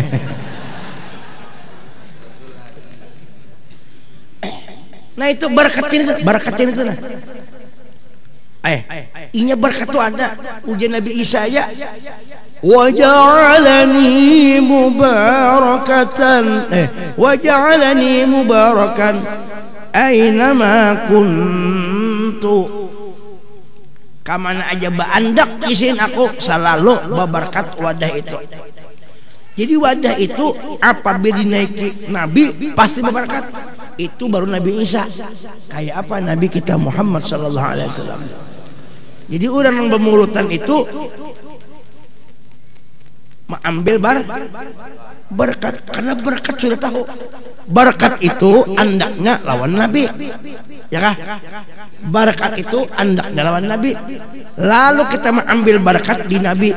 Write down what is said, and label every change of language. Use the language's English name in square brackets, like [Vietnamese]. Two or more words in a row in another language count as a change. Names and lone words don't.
[Banjar] Nah itu berkatin itu nah inya berkat itu ada ujian Nabi Isa ya [Arabic] وجعلني مباركا أينما كنت, [Banjar] kamana aja baandak isin aku selalu berkat wadah itu. [Indonesian] Jadi wadah itu apabila dinaiki Nabi pasti berkat. Itu baru Nabi Isa. Kayak apa Nabi kita Muhammad [Arabic] صلى الله عليه وسلم. [Indonesian] Jadi orang yang bermulutan itu mengambil berkat karena berkat sudah tahu. [Banjar] Berkat itu andaknya lawan Nabi. Ya kah? Berkat itu andak lawan Nabi. Lalu kita mengambil berkat di Nabi.